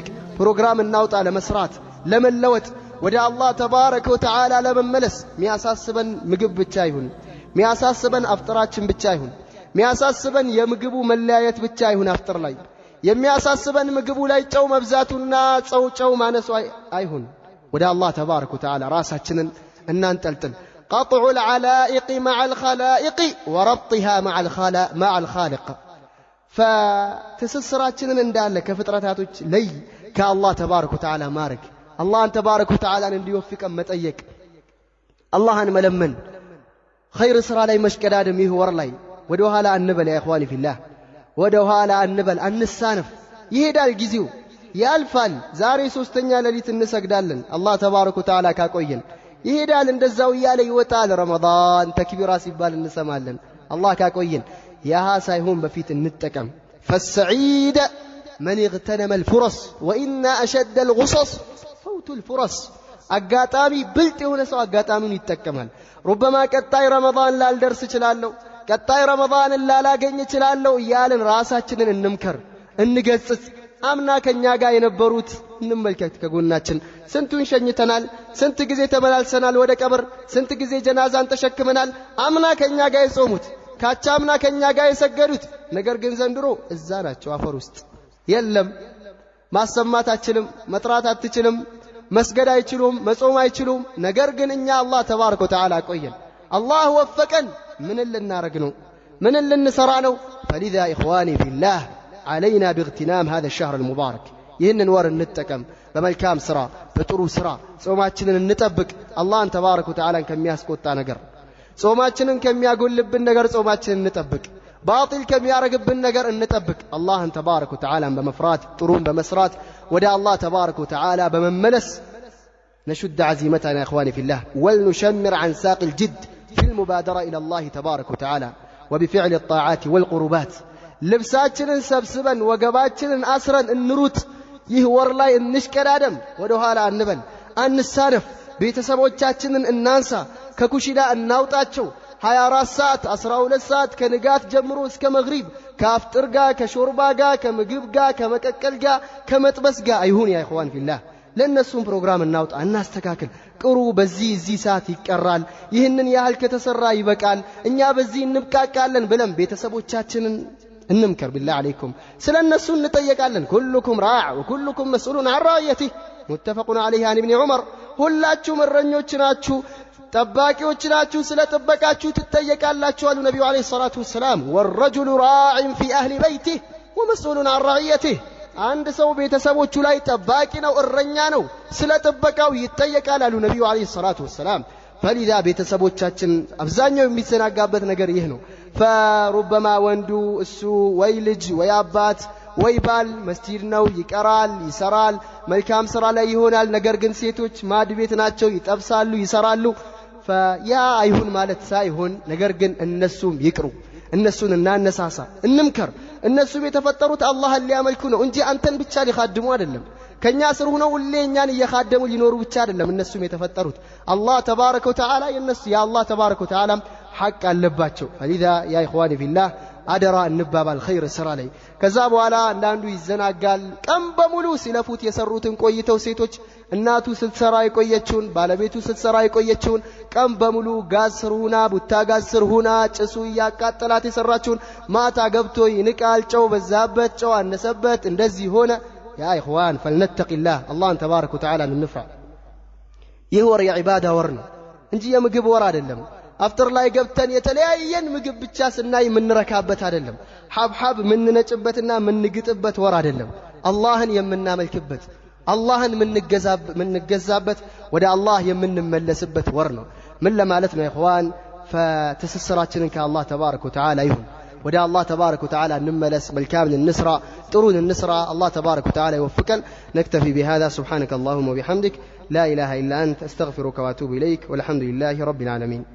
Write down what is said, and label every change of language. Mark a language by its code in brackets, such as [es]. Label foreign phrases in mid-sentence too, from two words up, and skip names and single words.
[am] ፕሮግራም እናውጣ ለመስራት ለመለወጥ ወደ አላህ [ar] تبارك وتعالى [am] ለመመለስ ሚያሳስበን ምግብ ብቻ ይሁን ሚያሳስበን አፍጥራችን ብቻ ይሁን ሚያሳስበን የምግቡ መለያየት ብቻ ይሁን አፍጥር ላይ የሚያሳስበን ምግቡ ላይ ጨው መብዛቱና ጨው ማነሱ አይሁን ወደ አላህ [ar] تبارك وتعالى [am] ራሳችንን እናንጠልጥል [ar] قطع العلائق مع الخلائق وربطها مع الخالق [am] فتسسراتنا እንዳለ ከፍጥረታቶች ላይ ከአላህ [ar] تبارك وتعالى [am] ማረግ አላህን [ar] تبارك وتعالى [am] እንዲወፍቀን መጠየቅ አላህን መለመን ኸይር ስራ ላይ መሽቀዳደም ይህ ወር ላይ ወደ ኋላ አንበል [ar] يا إخواني في الله [am] ወደ ኋላ አንበል አንሳነፍ ይሄዳል ጊዜው ያልፋል ዛሬ ሶስተኛ ሌሊት እንሰግዳለን አላህ [ar] تبارك وتعالى [am] ካቆየን ይሄዳል እንደዛው ያለ ይወጣል ረመዳን ተክቢራ ሲባል እንሰማለን አላህ ካቆየን ያሃ ሳይሆን በፊት እንጠቀም [ar] فالسعيد من اغتنم الفرص وإن أشد الغصص فوت الفرص [am] አጋጣሚ ብልጥ የሆነ ሰው አጋጣሚውን ይጠቀማል ربما ቀጣይ ረመዳን ላልደርስ እችላለሁ ቀጣይ ረመዳን ላላገኝ እችላለሁ እያልን ራሳችንን እንምከር እንገጽጽ አምና ከኛ ጋር የነበሩት እንመልከት ከጎናችን ስንቱን ሸኝተናል ስንት ጊዜ ተመላልሰናል ወደ ቀብር ስንት ጊዜ ጀናዛን ተሸክመናል አምና ከኛ ጋር የጾሙት ካቻምና ከኛ ጋር የሰገዱት ነገር ግን ዘንድሮ እዛ ናቸው አፈር ውስጥ የለም ማሰማት አትችልም መጥራት አትችልም መስገድ አይችሉም መጾም አይችሉም ነገር ግን እኛ አላህ [ar] تبارك وتعالى [am] ቆየን አላህ ወፈቀን ምን ልናረግ ነው ምን ልንሰራ ነው [ar] فلذا اخواني في الله علينا باغتنام هذا الشهر المبارك [am] ይህንን ወር እንጠቀም በመልካም ስራ በጥሩ ስራ ጾማችንን እንጠብቅ አላህን [ar] تبارك وتعالى [am] ከሚያስቆጣ ነገር ጾማችንን ከሚያጎልብን ነገር ጾማችንን እንጠብቅ باطل ከሚያረግብን ነገር እንጠብቅ አላህን [ar] تبارك وتعالى [am] በመፍራት ጥሩን በመስራት ወደ አላህ [ar] تبارك وتعالى [am] በመመለስ [ar] نشد عزيمتنا يا اخواني في الله ولنشمر عن ساق الجد في المبادرة إلى الله تبارك وتعالى وبفعل الطاعات والقربات [am] ልብሳችንን ሰብስበን ወገባችንን አስረን እንሩጥ ይህ ወር ላይ እንሽቀዳደም ወደ ኋላ አንበል አንሳነፍ ቤተሰቦቻችንን እናንሳ ከኩሽና እናውጣቸው 24 ሰዓት 12 ሰዓት ከንጋት ጀምሮ እስከ መግሪብ ከአፍጥር ጋር ከሾርባ ጋር ከምግብ ጋር ከመቀቀል ጋር ከመጥበስ ጋር አይሁን [ar] يا إخوان في الله [am] ለነሱም ፕሮግራም እናውጣ እናስተካክል ቅሩ በዚህ ሰዓት ይቀራል ይህንን ያህል ከተሰራ ይበቃል እኛ በዚህ እንብቃቃለን ብለን ቤተሰቦቻችንን እንምከር [ar] بالله عليكم [am] ስለነሱ እንጠየቃለን [ar] كلكم راع وكلكم مسؤول عن رعيته متفق عليه عن ابن عمر [am] ሁላችሁ እረኞች ናችሁ ጠባቂዎች ናችሁ ስለ ጥበቃችሁ ትጠየቃላችሁ አሉ ነብዩ [ar] عليه الصلاة والسلام والرجل راع في اهل بيته ومسؤول عن رعيته [am] አንድ ሰው ቤተሰቦቹ ላይ ጠባቂ ነው እረኛ ነው ስለ ጥበቃው ይጠየቃል አሉ ነብዩ [ar] عليه الصلاة والسلام [am] فلذا ቤተሰቦቻችን አብዛኛው የሚሰናጋበት ነገር ይህ ነው فربما ወንዱ እሱ ወይ ልጅ ወይ አባት ወይ ባል መስጂድ ነው ይቀራል ይሰራል መልካም ስራ ላይ ይሆናል ነገር ግን ሴቶች ማድ ቤት ናቸው ይጠብሳሉ ይሰራሉ فያ አይሁን ማለት ሳይሆን ነገር ግን እነሱም ይቅሩ እነሱን እናነሳሳ እንምከር እነሱም የተፈጠሩት አላህን ሊያመልኩ ነው እንጂ አንተን ብቻ ሊኻድሙ አይደለም ከኛ ስር ሆነው ሁሌኛን እየኻደሙ ሊኖሩ ብቻ አይደለም እነሱም የተፈጠሩት አላህ [ar] تبارك وتعالى [am] የነሱ ያ አላህ [ar] تبارك وتعالى [am] ሐቅ አለባቸው فلذا [ar] يا اخواني في الله [am] አደራ እንባባል ኸይር ስራ ላይ ከዛ በኋላ አንዳንዱ ይዘናጋል ቀን በሙሉ ሲለፉት የሰሩትን ቆይተው ሴቶች እናቱ ስትሰራ የቆየችውን ባለቤቱ ስትሰራ የቆየችውን ቀን በሙሉ ጋዝ ስር ሆና ቡታ ጋዝ ስር ሆና ጭሱ ያቃጠላት የሰራችውን ማታ ገብቶ ይንቃል ጨው በዛበት ጨው አነሰበት እንደዚህ ሆነ [ar] يا اخوان فلنتق الله الله تبارك وتعالى [am] እንፍራ ይህ ወር የዒባዳ ወር ነው እንጂ የምግብ ወር አይደለም አፍጥር ላይ ገብተን የተለያየን ምግብ ብቻ ስናይ ምንረካበት አይደለም ሐብሐብ ምንነጭበትና ምንግጥበት ወር አይደለም አላህን የምናመልክበት አላህን ምንገዛበት ወደ አላህ የምንመለስበት ወር ነው ምን ለማለት ነው ኢኽዋን فتسسراችንን ከአላህ [ar] تبارك وتعالى [am] ይሁን ወደ አላህ [ar] تبارك وتعالى [am] እንመለስ መልካምን እንስራ ጥሩን እንስራ አላህ [ar] تبارك وتعالى [am] ይወፍቀን [ar] نكتفي بهذا سبحانك اللهم وبحمدك لا إله إلا أنت أستغفرك وأتوب إليك والحمد لله رب العالمين